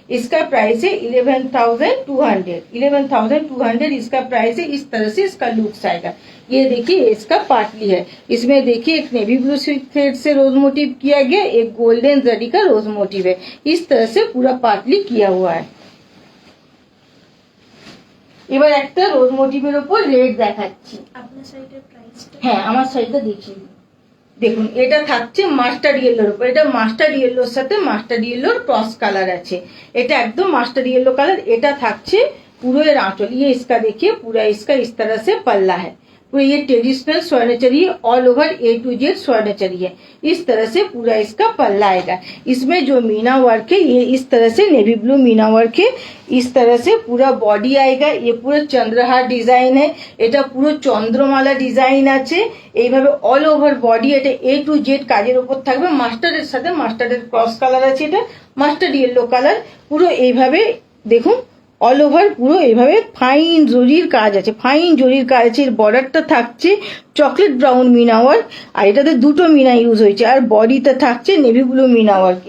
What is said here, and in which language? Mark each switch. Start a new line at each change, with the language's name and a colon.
Hindi: इसका प्राइस है 11,200, 11,200 इसका प्राइस है। इस तरह से इसका लुक्स आएगा। ये देखिए इसका पाटली है, इसमें देखिए एक नेवी ब्लू सिल्क थ्रेड से रोज मोटिव किया गया, एक गोल्डन जरी का रोज मोटिव है। इस तरह से पूरा पाटली किया हुआ है।
Bangla: এবার একটা রোজ মোটিভের উপর রেড দেখাচ্ছি। আপনার সাইডের প্রাইসটা? হ্যাঁ আমার সাইডটা দেখিয়ে দিই। দেখুন এটা থাকছে মাস্টার্ড ইয়েলোর উপর, এটা মাস্টার্ড ইয়েলোর সাথে মাস্টার্ড ইয়েলোর ক্রস কালার আছে, এটা একদম মাস্টার্ড ইয়েলো কালার। এটা থাকছে পুরো এর
Hindi: आंचल, ये इसका देखिए पूरा इसका इस तरह से पल्ला है, पूरा ये traditional स्वर्णचरी all over A to Z स्वर्णचरी है। इस तरह से पूरा इसका पल्ला आएगा। इसमें जो मीना वर्क है ये इस तरह से नेवी ब्लू मीना वर्क है, इस तरह से पूरा बॉडी आएगा। ये पूरा चंद्रहार डिजाइन है,
Bangla: এটা পুরো চন্দ্রমালা ডিজাইন আছে এইভাবে অল ওভার বডি। এটা A to Z কাজের উপর থাকবে। মাস্টার্ডের সাথে মাস্টার্ডের ক্রস কালার আছে, এটা মাস্টার্ড ইয়েলো কালার। পুরো এইভাবে দেখুন অল ওভার পুরো এইভাবে ফাইন জরির কাজ আছে, ফাইন জরির কাজ আছে। এর বর্ডারটা থাকছে চকলেট ব্রাউন মিনা ওয়ার্ক, আর এটাতে দুটো মিনা ইউজ হয়েছে, আর বডিতে থাকছে নেভি ব্লু মিনা ওয়ার্ক।